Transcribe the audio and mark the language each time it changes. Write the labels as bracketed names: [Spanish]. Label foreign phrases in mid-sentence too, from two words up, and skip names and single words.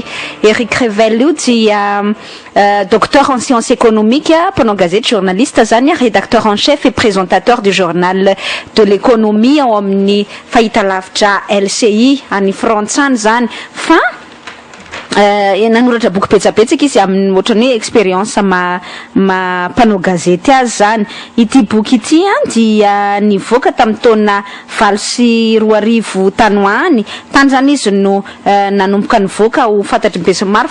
[French] Eric Revel [Malagasy] io dia [French] docteur en sciences économiques, [Malagasy] mpanao gazety, journaliste zany, [French] rédacteur en chef et présentateur du journal de l'économie [Malagasy] ao amin'ny fahitalavitra LCI any frantsany zany. Fa nanoratra boky petsapetsaka izy amin'ny ohatrany hoe expérience mpanao gazety azy zany. Ity boky ity dia nivoaka tamin'ny taona 2024 tanoany tany zany izy no nanomboka nivoaka ho fantatry be sy maro.